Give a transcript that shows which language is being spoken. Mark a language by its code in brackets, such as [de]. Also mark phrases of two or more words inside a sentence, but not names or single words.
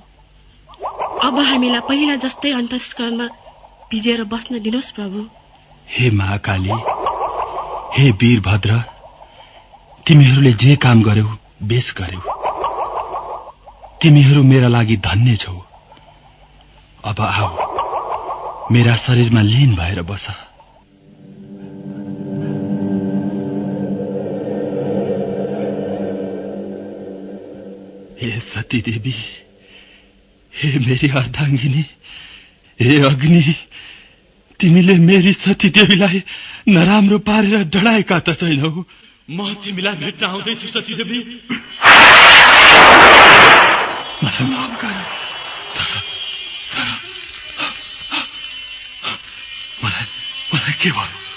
[ne] अब हामीलाई पहिला जस्तै अन्तस्करणमा भिजेर बस्न दिनुहोस् प्रभु। हे महाकाली, हे वीरभद्र, तिमीहरूले जे काम गर्यौ बेस गर्यौ। तिमीहरू मेरा लागि धन्य छौ। अब आऊ, मेरा शरीरमा लीन भएर बस। हे सती देवी, हे मेरी अर्धांगिनी, हे अग्नि, तिमीले मेरी सती देवीलाई नराम्रो पारेर डढाएका त छैनौ। म तिमीलाई भेट्न आउँदैछु सती देवी। मलाई माफ गर, मलाई के भयो?